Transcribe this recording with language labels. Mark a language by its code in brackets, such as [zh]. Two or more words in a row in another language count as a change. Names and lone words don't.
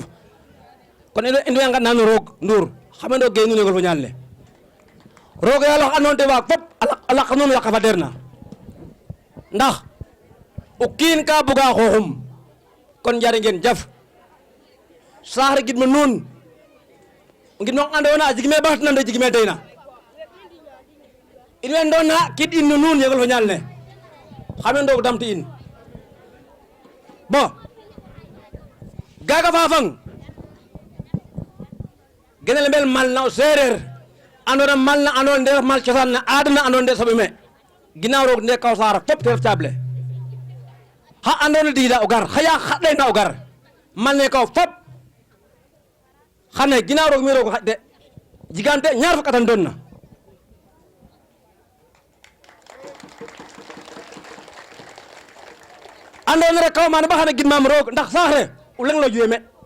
[srr] kon in way ngadna no roog Ndour xameno ge nuun ngol fo ñaal ne roog yaalox andoona te waag fop a laq nuun yaqa fa der na ndax o kiin ka buga xooxum kon njari ngeen jaf saax re gidma nuun o ngid ma andoona a jigme ɓaxtina nde jigme deyna in way ndoona kid in no nuun yegol fo ñaal ne xame ndoog damti in bon gaga fafang genel mbel mal na o sereer andoona mal na andoona nde ref mal cosaan na aada na andoona nde soɓe me ginaaw roog nde kaw saara fop te ref cable xa andoona diida o gar xa yaaq xa ɗayna o gar mal ne kaw fop xane ginaaw roog mi roog xaƴ de jigante ñaar fukk atan doon na andoona rek kaw maana ba xane gidmaam roog ndax saax re o leŋ lo juwe